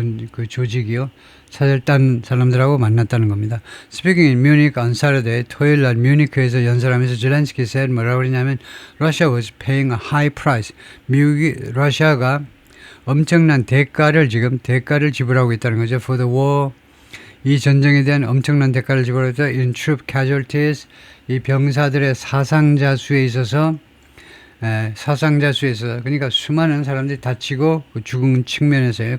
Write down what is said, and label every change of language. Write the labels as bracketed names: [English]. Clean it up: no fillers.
[Korean] 그 조직이요. 사절단 사람들하고 만났다는 겁니다. [English] Speaking in Munich on Saturday, 토요일 날 뮤니크에서 연설하면서 젤렌스키 said 뭐라고 그러냐면 Russia was paying a high price. [Korean] 러시아가 엄청난 대가를 지불하고 있다는 거죠. For the war, 이 전쟁에 대한 엄청난 대가를 지불하고 있다. In troop casualties, 이 병사들의 사상자 수에 있어서 그러니까 수많은 사람들이 다치고 죽은 측면에서요.